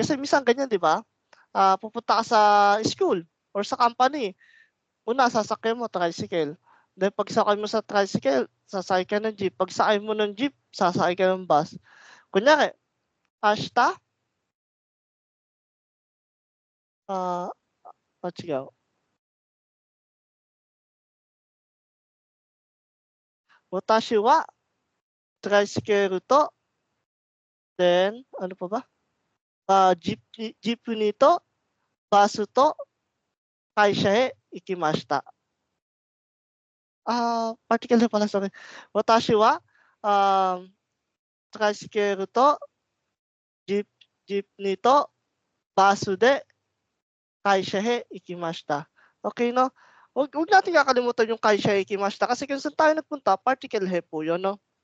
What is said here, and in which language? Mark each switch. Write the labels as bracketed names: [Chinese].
[Filipino] Kasi minsan ganyan 'di ba, pupunta ka sa school or sa company, una sasakyan mo tricycle, then pagsakay mo sa tricycle, sasakay ka ng jeep, pagsakay mo ng jeep, sasakay ka ng bus. [Japanese] Kunyari, ashita, ah,違う。私はトライスケールと、then, [Filipino] ano pa ba? [Japanese] Jeepney to, bus to, 会社へ行きました。 [Filipino] particle na pala, sorry. [Japanese] 私は、トライスケールと、ジープニーと、バスで会社へ行きました。 [English] Okay, no? [Filipino] Huwag natin kakalimutan yung [Japanese] 会社へ行きました [Filipino] kasi kung saan tayo nagpunta, particle he po yun, no?